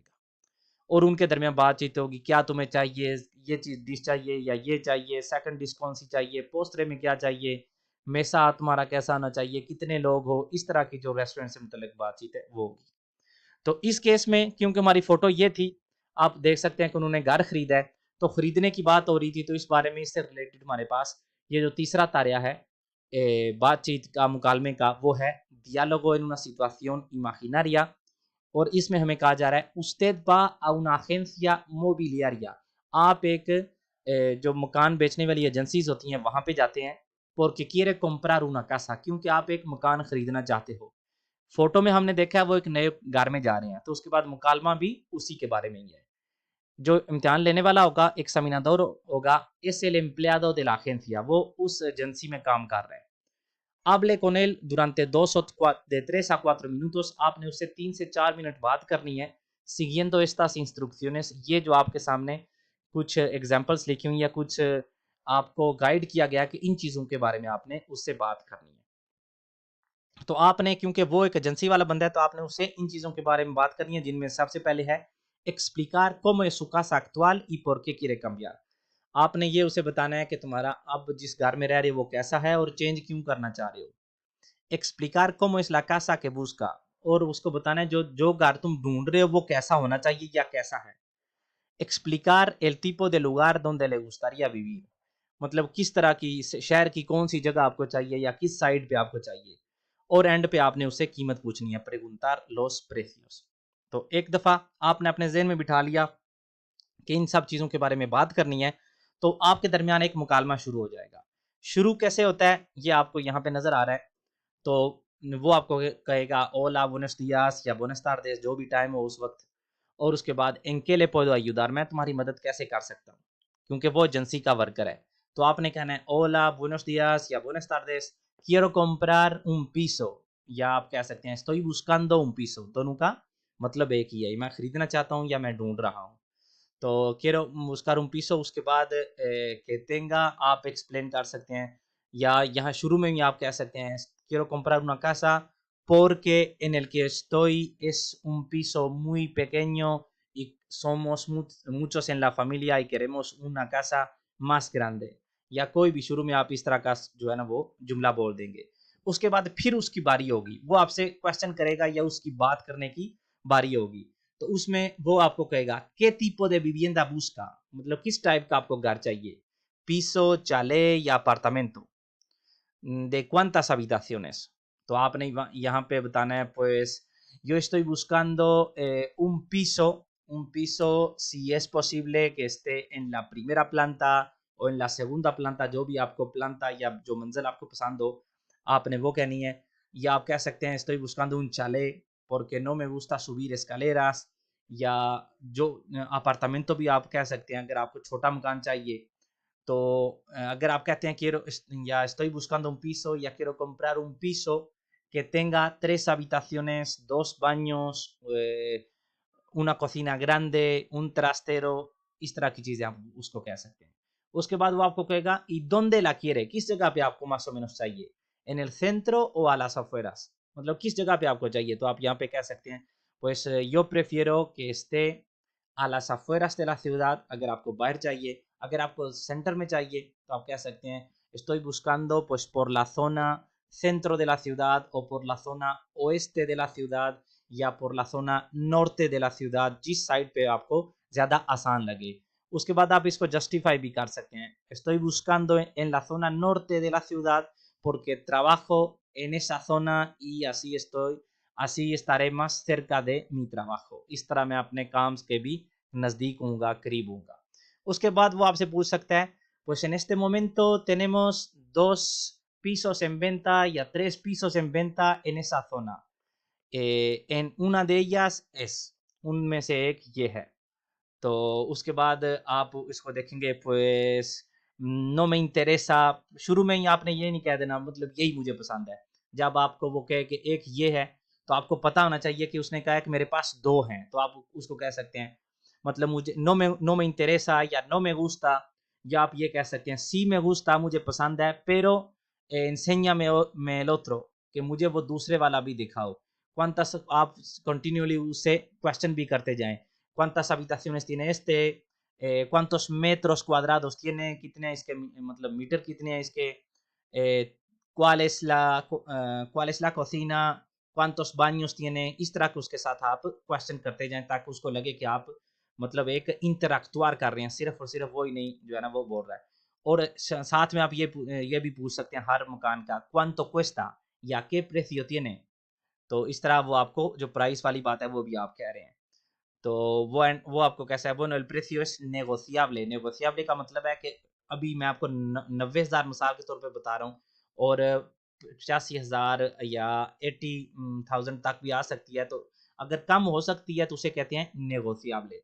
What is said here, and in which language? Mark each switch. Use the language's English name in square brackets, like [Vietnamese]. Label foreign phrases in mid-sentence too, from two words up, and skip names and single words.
[Urdu] اور ان کے درمیان بات چیت ہوگی، کیا تمہیں چاہیے، یہ چیز ڈش چاہیے یا یہ چاہیے, [English] second dish [Urdu] کون سی چاہیے، پوسترے میں کیا چاہیے، میسا تمہارا کیسا ہونا چاہیے، کتنے لوگ ہو. اس طرح کی جو ریسٹورنٹ سے متعلق بات چیت ہے وہ ہوگی۔ تو اس کیس میں کیونکہ ہماری فوٹو یہ تھی، آپ دیکھ سکتے ہیں کہ انہوں نے گھر خریدا ہے. تو خریدنے کی بات ہو رہی تھی، تو اس بارے میں اس سے ریلیٹڈ ہمارے پاس یہ جو تیسرا طریقہ ہے بات چیت کا، مکالمے کا، وہ ہے [Spanish] diálogo en una situación imaginaria। [Urdu] اور اس میں ہمیں کہا جا رہا ہے [Spanish] usted va a una agencia mobiliaria। [Urdu] آپ ایک جو مکان بیچنے والی ایجنسیز ہوتی ہیں وہاں پہ جاتے ہیں [Spanish] porque quiere comprar una casa, [Urdu] کیونکہ آپ ایک مکان خریدنا چاہتے ہو. فوٹو میں ہم نے دیکھا ہے وہ ایک نئے گھر میں جا رہے ہیں, تو اس کے بعد مکالمہ بھی اسی کے بارے میں ہی ہے. جو امتحان لینے والا ہوگا examinador ہوگا, [Spanish] es el empleado de la agencia, [Urdu] وہ اس ایجنسی میں کام کر رہے ہیں. [Spanish] Hable con él durante de 3 a 4 minutos, [Urdu] آپ نے اس سے 3 سے 4 منٹ بات کرنی ہے [Spanish] siguiendo estas instrucciones. [Urdu] یہ جو آپ کے سامنے کچھ ایگزامپلس لکھی ہوئی یا کچھ آپ کو گائیڈ کیا گیا کہ ان چیزوں کے بارے میں آپ نے اس سے بات کرنی ہے. تو آپ نے, کیونکہ وہ ایک ایجنسی والا بندہ ہے, تو آپ نے اس سے ان چیزوں کے بارے میں بات کرنی ہے, جن میں سب سے پہلے ہے [Spanish] explicar cómo es su casa actual y por qué quiere cambiar. [Urdu] آپ نے یہ اسے بتانا ہے کہ تمہارا اب جس گھر میں رہ رہے ہو وہ کیسا ہے اور چینج کیوں کرنا چاہ رہے ہو. [Spanish] explicar cómo es la casa que busca, [Urdu] اور اس کو بتانا ہے جو گھر تم ڈھونڈ رہے ہو وہ کیسا ہونا چاہیے یا کیسا ہے. [Spanish] explicar el tipo de lugar donde le gustaría vivir, [Urdu] مطلب کس طرح کی شہر کی کون سی جگہ آپ کو چاہیے یا کس سائڈ پہ آپ کو چاہیے. اور اینڈ پہ آپ نے اسے قیمت پوچھنی ہے, [Spanish] preguntar los precios. [Urdu] تو ایک دفعہ آپ نے اپنے ذہن میں بٹھا لیا کہ ان سب چیزوں کے بارے میں بات کرنی ہے, تو آپ کے درمیان ایک مکالمہ شروع ہو جائے گا. شروع کیسے ہوتا ہے یہ آپ کو یہاں پہ نظر آ رہا ہے. تو وہ آپ کو کہے گا [Spanish] Hola buenos días [Urdu] یا [Spanish] buenas tardes, [Urdu] جو بھی ٹائم ہو اس وقت, اور اس کے بعد ان کے لیے [Spanish] puedo ayudar, [Urdu] میں تمہاری مدد کیسے کر سکتا ہوں, کیونکہ وہ ایجنسی کا ورکر ہے. تو آپ نے کہنا ہے [Spanish] Hola buenos días [Urdu] یا [Spanish] buenas tardes, quiero comprar un piso, [Urdu] یا آپ کہہ سکتے ہیں [Spanish] estoy buscando un piso. [Urdu] دونوں کا مطلب ایک ہی ہے, میں خریدنا چاہتا ہوں یا میں ڈھونڈ رہا ہوں. [Spanish] تو quiero buscar un piso, [Urdu] اس کے بعد کہ tenga آپ ایکسپلین کر سکتے ہیں, یا یہاں شروع میں بھی آپ کہہ سکتے ہیں [Spanish] quiero comprar una casa porque en el que estoy es un piso muy pequeño y somos muchos en la familia y queremos una casa más grande. [Urdu] یا کوئی بھی شروع میں آپ اس طرح کا جو ہے نا وہ جملہ بول دیں گے. اس کے بعد پھر اس کی باری ہوگی, وہ آپ سے کوشچن کرے گا یا اس کی بات کرنے کی باری ہوگی. تو اس میں وہ آپ کو کہے گا [Spanish] ¿qué tipo de vivienda busca, [Urdu] مطلب کس ٹائپ کا آپ کو گھر چاہیے, [Spanish] piso, chalet یا apartamento, de cuántas habitaciones. [Urdu] تو آپ نے یہاں پہ بتانا ہے [Spanish] pues yo estoy buscando un piso si es posible que esté en la primera planta o en la segunda planta, [Urdu] جو بھی آپ کو پلانتا یا جو منزل آپ کو پسند ہو آپ نے وہ کہنی ہے. یا آپ کہہ سکتے ہیں [Spanish] estoy buscando un chalet porque no me gusta subir escaleras, [Urdu] یا جو اپارٹمنٹو بھی آپ کہہ سکتے ہیں اگر آپ کو چھوٹا مکان چاہیے. تو اگر آپ کہتے ہیں [Spanish] quiero یا estoy buscando un piso یا quiero comprar un piso que tenga 3 habitaciones, 2 baños, una cocina grande, un trastero, [Urdu] اس طرح کی چیزیں آپ اس کو کہہ سکتے ہیں. اس کے بعد وہ آپ کو کہے گا [Spanish] y dónde la quiere, [Urdu] کس جگہ پہ آپ کو [Spanish] más o menos چاہیے, en el centro o a las afueras, [Urdu] مطلب کس جگہ پہ آپ کو چاہیے. تو آپ یہاں پہ کہہ سکتے ہیں [Spanish] pues yo prefiero que esté a las afueras de la ciudad, [Urdu] اگر آپ کو باہر چاہیے. اگر آپ کو سینٹر میں چاہیے تو آپ کہہ سکتے ہیں [Spanish] estoy buscando pues por la zona centro de la ciudad o por la zona oeste de la ciudad یا por la zona norte de la ciudad, [Urdu] جس سائڈ پہ آپ کو زیادہ آسان لگے. اس کے بعد آپ اس کو جسٹیفائی بھی کر سکتے ہیں [Spanish] estoy buscando en la zona norte de la ciudad porque trabajo en esa zona y así estaré más cerca de mi trabajo. [Urdu] اس طرح میں اپنے کام کے بھی نزدیک ہوں گا, قریب ہوں گا. اس کے بعد وہ آپ سے پوچھ سکتا ہے [Spanish] pues en este momento tenemos 2 pisos en venta یا 3 pisos en venta en esa zona, en una de ellas es, [Urdu] ان میں سے ایک یہ ہے. تو اس کے بعد آپ اس کو دیکھیں گے [Spanish] pues no me interesa, [Urdu] شروع میں ہی آپ نے یہ نہیں کہہ دینا مطلب یہی مجھے پسند ہے. جب آپ کو وہ کہے کہ ایک یہ ہے تو آپ کو پتہ ہونا چاہیے کہ اس نے کہا ہے کہ میرے پاس 2 ہیں, تو آپ اس کو کہہ سکتے ہیں مطلب مجھے [Spanish] no me interesa [Urdu] یا [Spanish] no me gusta, [Urdu] یا آپ یہ کہہ سکتے ہیں [Spanish] sí me gusta, [Urdu] مجھے پسند ہے, [Spanish] pero enséñame el otro, [Urdu] کہ مجھے وہ دوسرے والا بھی دکھاؤ. cuántas, آپ کنٹینیولی اس سے کوشچن بھی کرتے جائیں. [Spanish] cuántas habitaciones tiene este, cuántos metros cuadrados tiene, [Urdu] کتنے اس کے مطلب میٹر کتنے ہیں اس کے, [Spanish] cuál es la cocina, cuántos baños tiene. [Urdu] اس طرح کے اس کے ساتھ آپ کوشچن کرتے جائیں تاکہ اس کو لگے کہ آپ مطلب ایک انٹریکٹوار کر رہے ہیں, صرف اور صرف وہی نہیں جو ہے نا وہ بول رہا ہے. اور ساتھ میں آپ یہ بھی پوچھ سکتے ہیں ہر مکان کا [Spanish] cuánto cuesta [Urdu] یا [Spanish] qué precio tiene. [Urdu] تو اس طرح وہ آپ کو جو پرائس والی بات ہے وہ بھی آپ کہہ رہے ہیں. تو وہ آپ کو کیسا ہے، [Spanish] bueno el precio es negociable. [Urdu] negociable کا مطلب ہے کہ ابھی میں آپ کو 90,000 مثال کے طور پہ بتا رہا ہوں، اور 85,000 یا 80,000 تک بھی آ سکتی ہے، تو اگر کم ہو سکتی ہے تو اسے کہتے ہیں نیگوسیابل.